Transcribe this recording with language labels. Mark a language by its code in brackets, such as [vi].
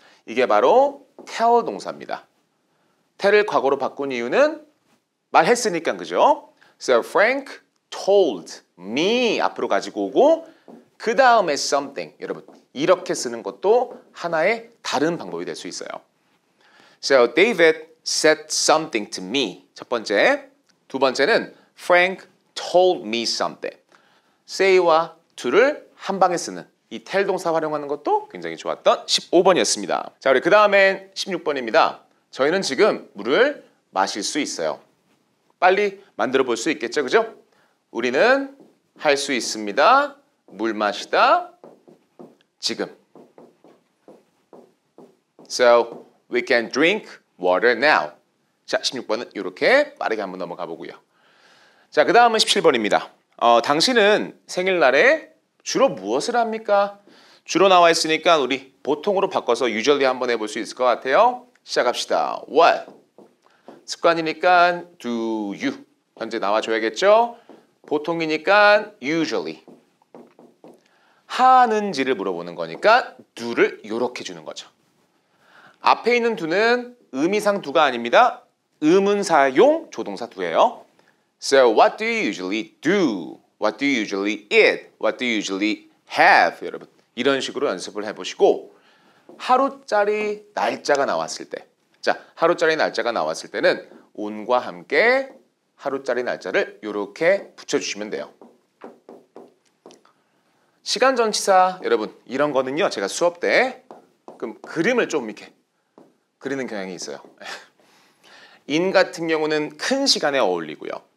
[ko] 이게 바로 tell 동사입니다. tell을 과거로 바꾼 이유는 말했으니까 그죠? [en] So Frank told me [ko] 앞으로 가지고 오고 그 다음에 something 여러분 이렇게 쓰는 것도 하나의 다른 방법이 될 수 있어요. [en] So David said something to me. [ko] 첫 번째. 두 번째는 [en] Frank told me something. [ko] say와 to를 한 방에 쓰는 이 tell 동사 활용하는 것도 굉장히 좋았던 15번이었습니다. 자, 우리 그 다음엔 16번입니다. 저희는 지금 물을 마실 수 있어요. 빨리 만들어 볼 수 있겠죠, 그죠? 우리는 할 수 있습니다. 물 마시다. 지금. [en] So we can drink water now. [ko] 자, 16번은 이렇게 빠르게 한번 넘어가 보고요. 자, 그 다음은 17번입니다. 당신은 생일날에 주로 무엇을 합니까? 주로 나와 있으니까 우리 보통으로 바꿔서 usually 한번 해볼 수 있을 것 같아요. 시작합시다. What? [en] 습관이니까 do you. [ko] 현재 나와줘야겠죠? 보통이니까 usually. 하는지를 물어보는 거니까 do를 이렇게 주는 거죠. 앞에 있는 do는 의미상 do가 아닙니다. 의문사용 조동사 do예요. [en] So what do you usually do? What do you usually eat? What do you usually have? [ko] 여러분 이런 식으로 연습을 해보시고 하루짜리 날짜가 나왔을 때 자, 하루짜리 날짜가 나왔을 때는 on과 함께 하루짜리 날짜를 이렇게 붙여주시면 돼요. 시간 전치사 여러분 이런 거는요 제가 수업 때 그림을 좀 이렇게 그리는 경향이 있어요. in 같은 경우는 큰 시간에 어울리고요.